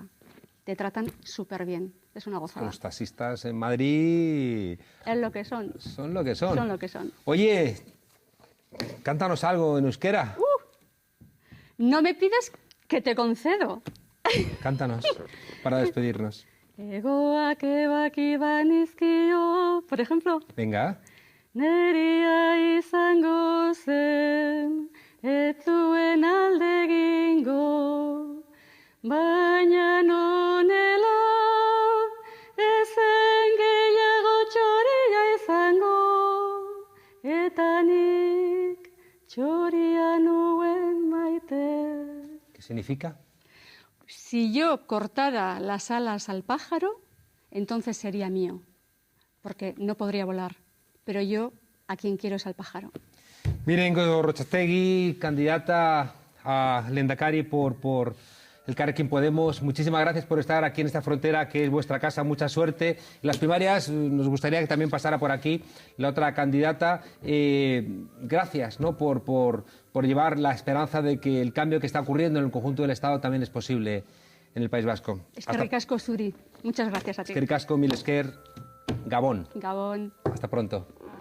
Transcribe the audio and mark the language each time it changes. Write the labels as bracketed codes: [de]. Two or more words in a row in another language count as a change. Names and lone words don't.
[es] Te tratan súper bien. Es una gozada. Los taxistas en Madrid... Es lo que son. Son lo que son. Son lo que son. Oye, cántanos algo en euskera. No me pidas que te concedo. Cántanos, para despedirnos. [eu] Egoak ebaki banizkio, [es] por ejemplo. Venga. [eu] Neria izango zen, ez zuen alde egingo, baina nonela, ezen gehiago txoria izango, eta nik txoria nuen maite. [es] ¿Qué significa? Si yo cortara las alas al pájaro, entonces sería mío, porque no podría volar. Pero yo a quien quiero es al pájaro. Miren, Gorrotxategi, candidata a Lehendakari por Elkarrekin Podemos, muchísimas gracias por estar aquí en esta frontera que es vuestra casa, mucha suerte. En las primarias nos gustaría que también pasara por aquí la otra candidata. Gracias, ¿no?, por llevar la esperanza de que el cambio que está ocurriendo en el conjunto del Estado también es posible en el País Vasco. [eu] Eskerrik asko zuri. [es] Muchas gracias a ti. [eu] Eskerrik asko, mil esker, Gabón. Gabón. [es] Hasta pronto.